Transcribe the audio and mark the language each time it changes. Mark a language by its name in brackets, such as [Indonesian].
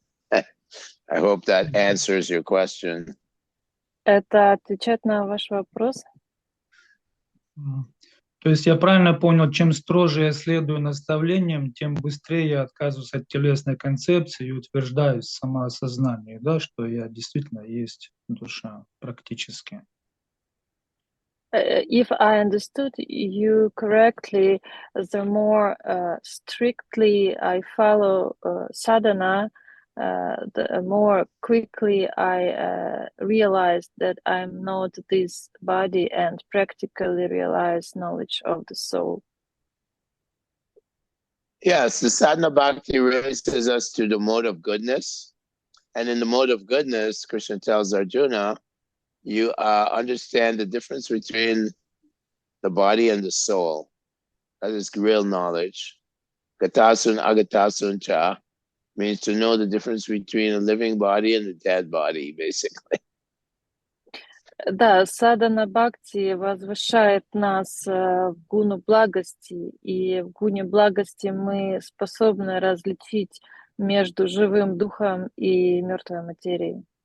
[English] I hope that answers your question. [Russian] Это отвечает на ваш вопрос? То есть я правильно понял, чем строже я следую наставлениям, тем быстрее я отказываюсь от телесной концепции и утверждаюсь в самоосознании, да, что я действительно есть душа практически. [English] If I understood you correctly, the more strictly I follow sadhana, the more quickly I realize that I'm not this body and practically realize knowledge of the soul. Yes, the sadhana bhakti raises us to the mode of goodness. And in the mode of goodness, Krishna tells Arjuna, you understand the difference between the body and the soul. That is real knowledge. Gatasun agatasun cha means to know the difference between a living body and a dead body, basically. [Russian] Да, садхана бхакти возвышает нас в гуну благости, и в гуне благости мы способны различить между живым духом и мертвой материей.